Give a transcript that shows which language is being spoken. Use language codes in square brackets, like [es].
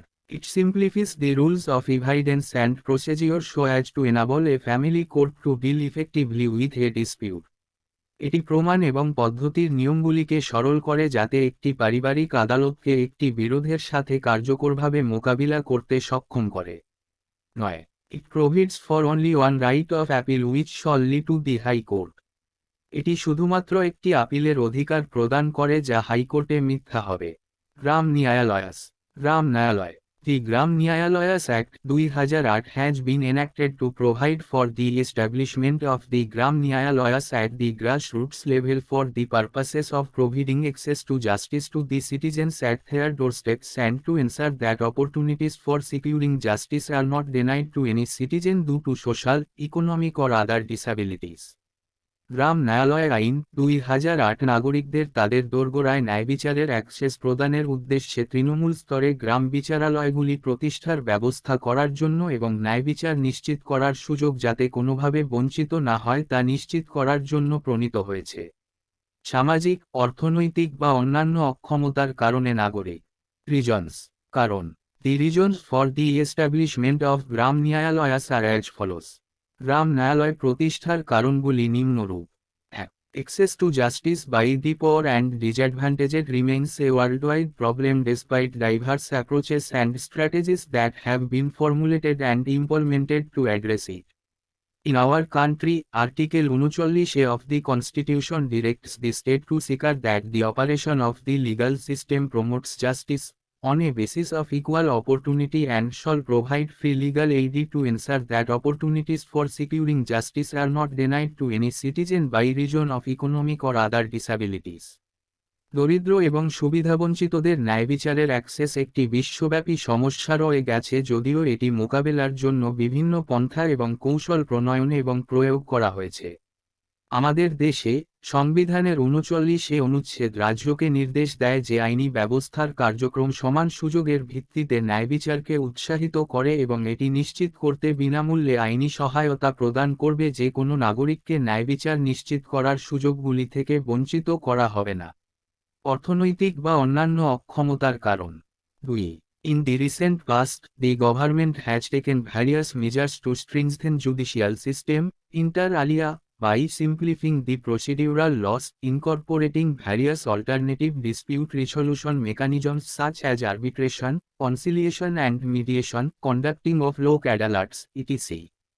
[en] It simplifies the rules of evidence and procedure so as to enable a family court to deal effectively with a dispute. [bn] এটি প্রমাণ এবং পদ্ধতির নিয়মগুলিকে সরল করে যাতে একটি পারিবারিক আদালতকে একটি বিরোধের সাথে কার্যকরভাবে মোকাবিলা করতে সক্ষম করে। [en] 9. It provides for only one right of appeal which shall lead to the High Court. [bn] এটি শুধুমাত্র একটি আপিলের অধিকার প্রদান করে যা হাইকোর্টে মিথ্যা হবে। গ্রাম ন্যায়ালয়াস। গ্রাম ন্যায়ালয়। [en] The Gram Nyayalayas Act 2008 has been enacted to provide for the establishment of the Gram Nyayalayas at the grassroots level for the purposes of providing access to justice to the citizens at their doorsteps and to ensure that opportunities for securing justice are not denied to any citizen due to social, economic or other disabilities. [bn] গ্রাম ন্যায়ালয় আইন 2008 নাগরিকদের তাদের দোরগোড়ায় ন্যায়বিচারের access প্রদানের উদ্দেশ্যে তৃণমূল স্তরে গ্রাম বিচারালয়গুলি প্রতিষ্ঠার ব্যবস্থা করার জন্য এবং ন্যায়বিচার নিশ্চিত করার সুযোগ যাতে কোনোভাবে বঞ্চিত না হয় তা নিশ্চিত করার জন্য প্রণীত হয়েছে। সামাজিক, অর্থনৈতিক বা অন্যান্য অক্ষমতার কারণে নাগরিক। রিজনস। কারণ। [en] The reasons for the establishment of Gram Nyayalayas are as follows. [bn] গ্রাম ন্যায়ালয় প্রতিষ্ঠার কারণগুলি নিম্নরূপ। [en] 1. Access to justice by the poor and disadvantaged remains a worldwide problem despite diverse approaches and strategies that have been formulated and implemented to address it. In our country, Article 39A of the Constitution directs the state to secure that the operation of the legal system promotes justice, on a basis of equal opportunity and shall provide free legal aid to ensure that opportunities for securing justice are not denied to any citizen by reason of economic or other disabilities. [bn] দরিদ্র এবং সুবিধাবঞ্চিতদের ন্যায়বিচারের access একটি বিশ্বব্যাপী সমস্যা রয়ে গেছে যদিও এটি মোকাবেলার জন্য বিভিন্ন পন্থা এবং কৌশল প্রণয়ন এবং প্রয়োগ করা হয়েছে। আমাদের দেশে সংবিধানের 39 অনুচ্ছেদ রাজ্যকে নির্দেশ দেয় যে আইনি ব্যবস্থার কার্যক্রম সমান সুযোগের ভিত্তিতে ন্যায়বিচারকে উৎসাহিত করে এবং এটি নিশ্চিত করতে বিনামূল্যে আইনি সহায়তা প্রদান করবে যে কোনো নাগরিককে ন্যায়বিচার নিশ্চিত করার সুযোগগুলি থেকে বঞ্চিত করা হবে না। অর্থনৈতিক বা অন্যান্য অক্ষমতার কারণ। [en] 2. In the recent past, the government has taken various measures to strengthen judicial system, inter alia, by simplifying the procedural laws, incorporating various alternative dispute resolution mechanisms such as arbitration, conciliation and mediation, conducting of Lok Adalats, etc.